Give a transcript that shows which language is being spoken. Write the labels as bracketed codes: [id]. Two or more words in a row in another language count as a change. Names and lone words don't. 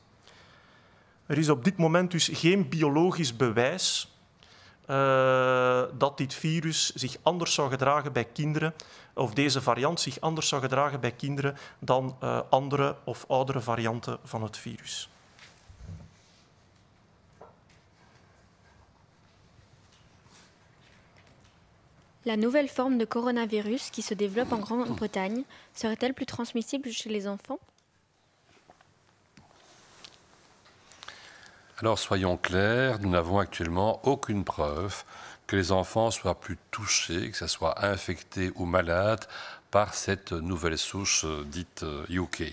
[nl] Er is op dit moment dus geen biologisch bewijs dat dit virus zich anders zou gedragen bij kinderen, of deze variant zich anders zou gedragen bij kinderen dan andere of oudere varianten van het virus. [fr] La nouvelle forme de coronavirus qui se développe en Grande-Bretagne serait-elle plus transmissible chez les enfants? Alors soyons clairs, nous n'avons actuellement aucune preuve que les enfants soient plus touchés, que ce soit infectés ou malades par cette nouvelle souche dite UK.